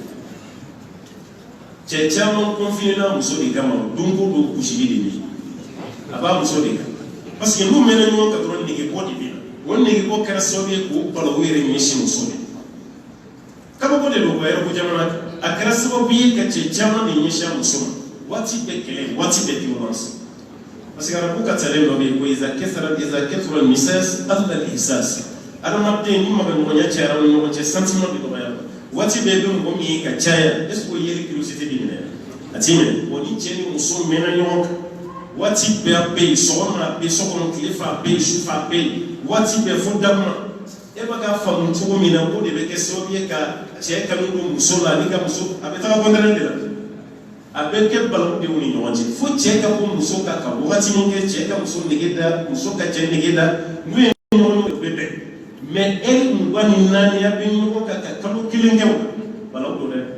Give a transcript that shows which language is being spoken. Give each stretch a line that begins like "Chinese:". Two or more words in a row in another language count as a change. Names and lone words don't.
Bambara: cɛ caman confiné na muso de kama don ko don kusili de bɛ a b'a muso de kan
French: parce que
Bambara: n'u mɛnna ɲɔgɔn kan dɔrɔn nege bɔ de bɛ na o nege bɔ kɛra sababu ye k'o bala u yɛrɛ ɲɛsin muso de kabako de don yɛrɛ ko jamana a kɛra sababu ye ka cɛ caman de ɲɛsin a muso ma waati bɛɛ kɛlɛ waati bɛɛ
French: violence parce que
Bambara: arabu ka talen dɔ bɛ yen ko
Arabic: إذا كثر المساس قل الإحساس
Bambara: adamaden ni magaɲɔgɔnya cayara ni ɲɔgɔn cɛ sentiment bɛ dɔgɔya waati bɛɛ bɛ mɔgɔ min ye ka caya
French: est ce que
Bambara: o yeli curiosité bɛ minɛ a t'i minɛ bon ni cɛ ni muso mɛnna ɲɔgɔn kan waati bɛɛ a bɛ yen sɔgɔma a bɛ yen sɔkɔnɔ tile fɛ a bɛ yen su fɛ a bɛ yen waati bɛɛ fo dakuma e bɛ k'a faamu cogo min na k'o de bɛ kɛ sababu ye ka cɛ kanu don muso la ani ka muso a bɛ taga kɔntɛnɛ de la a bɛ kɛ balimadenw ni ɲɔgɔn cɛ fo cɛ ka bɔ muso kan ka wagati min kɛ cɛ ka muso nege da muso ka cɛ nege da n'u ye ɲɔgɔn ye o bɛ bɛn mais e mugan ni naani a bɛ ɲɔgɔn kan ka kalo kelen kɛ o balawu don dɛ